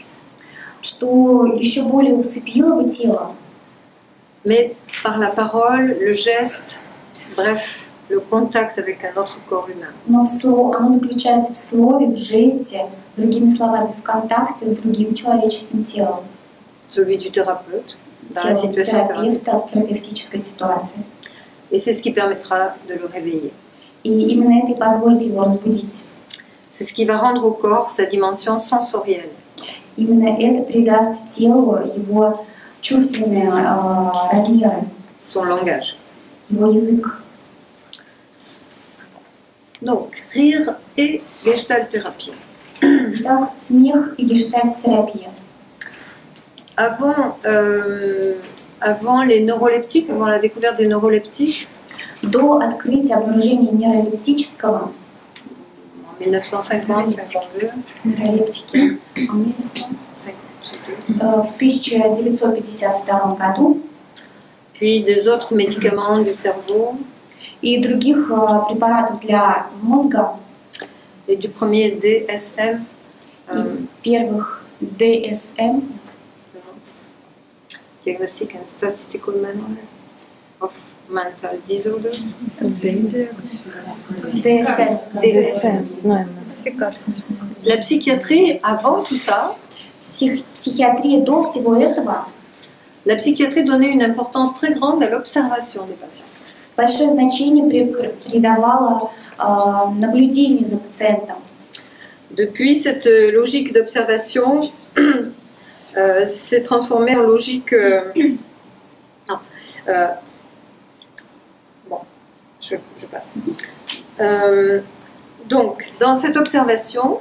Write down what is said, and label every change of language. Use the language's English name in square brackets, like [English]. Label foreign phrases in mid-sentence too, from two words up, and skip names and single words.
[Russian] что еще более усыпило бы тело, [French] mais par la parole, le geste, bref, le contact avec un autre corps humain. [Russian] но оно заключается в слове, в жесте, другими словами, в контакте с другим человеческим телом, [French] Celui du thérapeute, dans la [Russian] телом [French] situation [Russian] терапевта [French] thérapeutique. [Russian] в терапевтической ситуации. [French] Et c'est ce qui permettra de le réveiller. [Russian] И именно это и позволит его разбудить. [French] C'est ce qui va rendre au corps sa dimension sensorielle. [Russian] Именно это придаст телу его чувственные размеры, [French] Son langage. [Russian] его язык. [French] Donc, rire et gestalt-thérapie. [Russian] Итак, смех и гештальт-терапия. [French] Avant les neuroleptiques, avant la découverte des neuroleptiques, [Russian] До открытия обнаружения нейролептического, [French] en 1950-52, [Russian] нейролептики, в 1952 году, [French] puis des autres médicaments du cerveau, [Russian] и других препаратов для мозга, [French] et du premier DSM, [Russian] первых DSM, [English] Diagnostic and Statistical Manual of Mental Disorders. [Russian] DSM. [French] La psychiatrie, avant tout ça, [Russian] Психиатрия до всего этого [French] la psychiatrie donnait une importance très grande à l'observation des patients. [Russian] большое значение придавала наблюдению за пациентом. [French] Depuis, cette logique d'observation s'est transformée en logique... bon, je passe. Donc, dans cette observation,